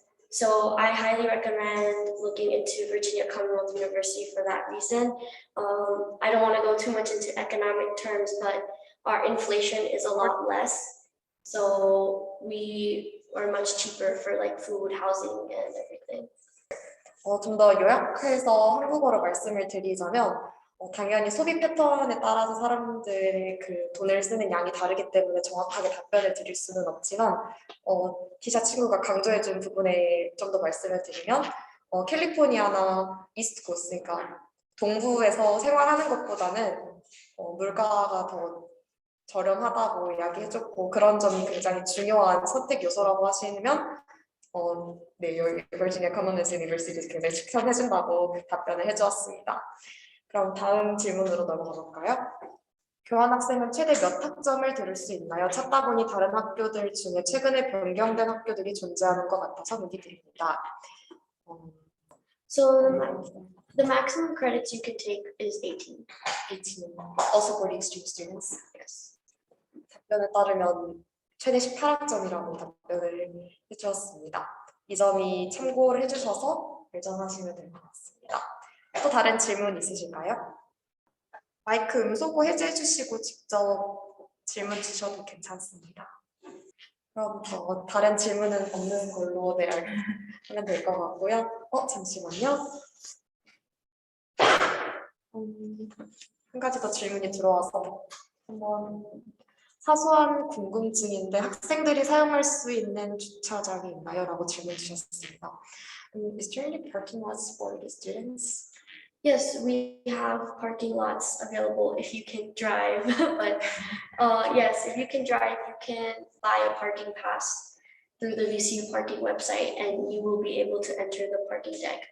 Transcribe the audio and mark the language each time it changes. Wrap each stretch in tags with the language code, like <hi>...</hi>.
<en>So I highly recommend looking into Virginia Commonwealth University for that reason. I don't want to go too much into economic terms, but our inflation is a lot less. So we are much cheaper for like food, housing, and everything.</en> <ko>좀 더 요약해서 한국어로 말씀을 드리자면 당연히 소비 패턴에 따라서 사람들의 그 돈을 쓰는 양이 다르기 때문에 정확하게 답변을 드릴 수는 없지만 기자 친구가 강조해준 부분에 좀 더 말씀을 드리면 캘리포니아나 이스트 코스트, 그러니까 동부에서 생활하는 것보다는 물가가 더 저렴하다고 이야기해줬고 그런 점이 굉장히 중요한 선택 요소라고 하시면 네, 버지니아 커먼웰스 유니버시티에서 굉장히 추천해준다고 답변을 해주었습니다. 그럼 다음 질문으로 넘어가 볼까요? 교환학생은 최대 몇 학점을 들을 수 있나요? 찾다 보니 다른 학교들 중에 최근에 변경된 학교들이 존재하는 것 같아서 문의 드립니다.</ko> <en>So the maximum credits you can take is 18. 18. Also for the exchange students. Yes.</en> <ko>답변에 따르면 최대 18학점이라고 답변을 해주었습니다. 이 점이 참고를 해주셔서 결정하시면 될 것 같습니다. 또 다른 질문 있으실까요? 마이크 음소거 해제해 주시고 직접 질문 주셔도 괜찮습니다. 그럼 다른 질문은 없는 걸로 하면 될 것 같고요. 잠시만요. 한 가지 더 질문이 들어와서 한번 사소한 궁금증인데 학생들이 사용할 수 있는 주차장이 있나요? 라고 질문 주셨습니다.</ko> <en>Is there any parking lots for the students? Yes, we have parking lots available if you can drive. But yes, if you can drive, you can buy a parking pass through the VCU parking website and you will be able to enter the parking deck.</en>